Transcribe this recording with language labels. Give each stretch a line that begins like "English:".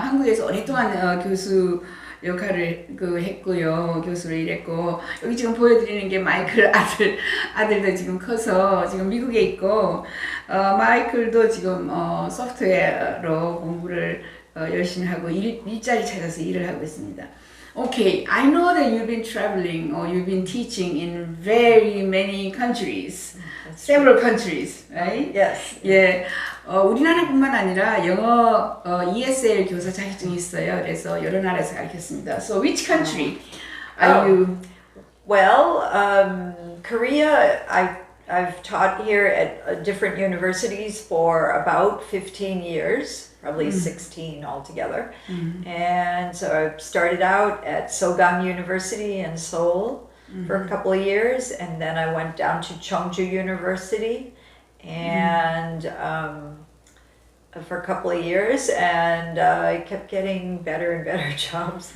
Korean: 한국에서 오랫동안 교수 역할을 했고요. 교수로 일했고 여기 지금 보여드리는 게 마이클 아들도 지금 커서 지금 미국에 있고 마이클도 지금 소프트웨어로 공부를 열심히 하고 일자리 찾아서 일을 하고 있습니다.
English: Okay, I know that you've been traveling or you've been teaching in very many countries, several countries, right? Yes.
Korean: 예, 우리나라뿐만 아니라 영어 ESL 교사 자격증이 있어요. 그래서 여러 나라에서 가르쳤습니다.
English: So which country are you? Well, Korea, I've taught here at different universities for about 15 years. Probably 16 altogether. And so I started out at Sogang University in Seoul for a couple of years, and then I went down to Cheongju University and for a couple of years, and I kept getting better and better jobs.